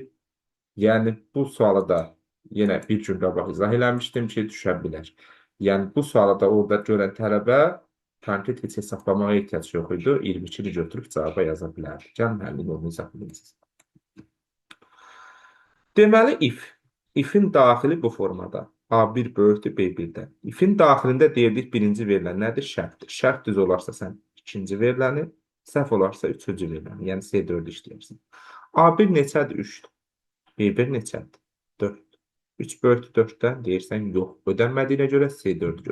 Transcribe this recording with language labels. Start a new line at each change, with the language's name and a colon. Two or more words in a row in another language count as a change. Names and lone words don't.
Azerbaijani: Yəni bu suala da yenə bir gün qabaq izah eləmişdim ki, düşə bilər. Yəni bu suala da orada görən tələbə konkret heç hesablamağa ehtiyac yox idi. 22-ni götürüb cavaba yaza bilərdi. Gəl müəllim onu izah edəcək. Deməli if-in daxili bu formada. A1 böyükdür B1-dən. If-in daxilində deyirdik birinci verilən nədir? Şərtdir. Şərt düz olarsa sən ikinci veriləni, səhv olarsa üçüncü veriləni. Yəni C4 işləyərsən. A1 neçədir? 3-dür. B1 neçədir? 4. 3 böyükdür 4-dən deyirsən yox. Ödənmədiyinə görə C4-dür.